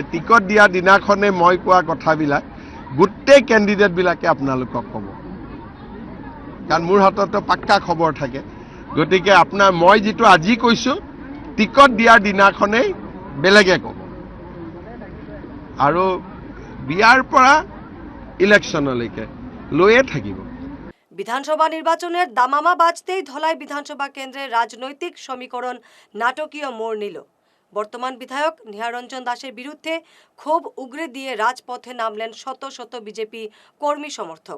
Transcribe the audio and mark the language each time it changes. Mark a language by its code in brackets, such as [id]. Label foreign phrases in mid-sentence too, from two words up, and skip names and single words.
[as] টিকট দিয়া দিনাখনে মই কোৱা কথাবিলাক গোটেই কেণ্ডিডেটবিলাকে আপোনালোকক ক'ব, কাৰণ মোৰ হাততো পাক্কা খবৰ থাকে। গতিকে মই যিটো আজি কৈছোঁ, টিকট দিয়াৰ দিনাখনেই বেলেগে ক'ব। আৰু বিয়াৰ পৰা ইলেকশ্যনলৈকে লৈয়ে থাকিব। [bn] বিধানসভা নির্বাচনের দামামা বাজতেই ধলাই বিধানসভা কেন্দ্রের রাজনৈতিক সমীকরণ নাটকীয় মোড় নিল। বর্তমান বিধায়ক নিহারঞ্জন দাসের বিরুদ্ধে ক্ষোভ উগরে দিয়ে রাজপথে নামলেন শত শত বিজেপি কর্মী সমর্থক।